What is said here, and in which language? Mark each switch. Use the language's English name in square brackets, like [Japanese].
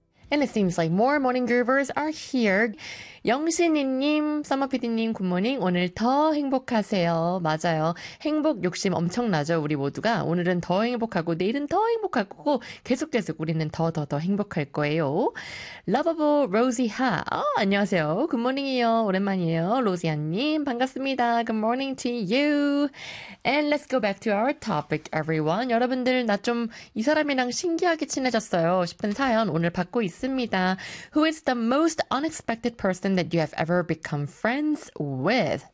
[English] And it seems like more morning groovers are here. [Korean] 영신이님, 서머피디님, 굿모닝. 오늘 더 행복하세요. 맞아요. 행복 욕심 엄청나죠, 우리 모두가. 오늘은 더 행복하고 내일은 더 행복하고 계속 계속 우리는 더 행복할 거예요. Lovable Rosie Ha. 안녕하세요. 굿모닝이에요. 오랜만이에요. 로지아님, 반갑습니다. [English] Good morning to you. And let's go back to our topic, everyone. [Korean] 여러분들, 나 좀 이 사람이랑 신기하게 친해졌어요 싶은 사연 오늘 받고 있습니다. [English] Who is the most unexpected person that you have ever become friends with?